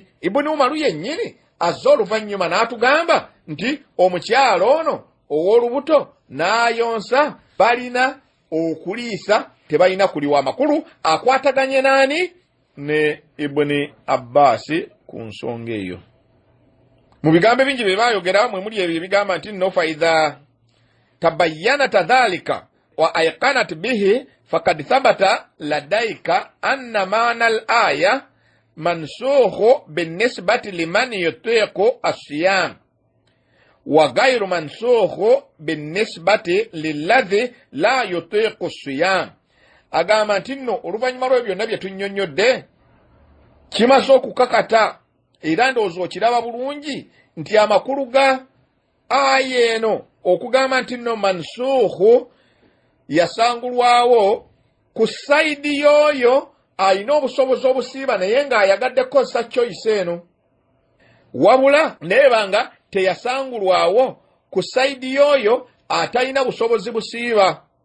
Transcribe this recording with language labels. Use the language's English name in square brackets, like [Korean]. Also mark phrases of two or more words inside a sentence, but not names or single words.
[Ganda] Ibn Umaru yennyini azza oluvannyuma n'atugamba nti omukyalo ono ow'olubuto n'ayonsa balina okuliisa tebalina kuliwa. amakulu akwataganye naani? ne Ibn Abbas ku nsonga eyo. mu bigambo bingi bye bayogera mwe muli ebyo bigamba nti [Arabic] نو فإذا تبينت ذلك وأيقنت به فقد ثبت لديك أن معنى الآية منسوخ بالنسبة لمن يطيق الصيام وغير منسوخ بالنسبة للذي لا يطيق الصيام wa ghayru mansukhu binisbati lilladhi la yutiqu as-siyam. [Ganda] agamba nti nno oluvannyuma lw'ebyo byonna bye tunnyonnyodde kimaze okukakata era ndowooza okiraba bulungi nti amakulu ga aya eno okugamba nti nno mansukhu yasangulwawo ku sayidi y'oyo alina obusobozi obusiiba naye ng'ayagadde kukozesa choice eno, wabula neebanga teyasangulwawo ku sayidi y'oyo atalina busobozi busiiba.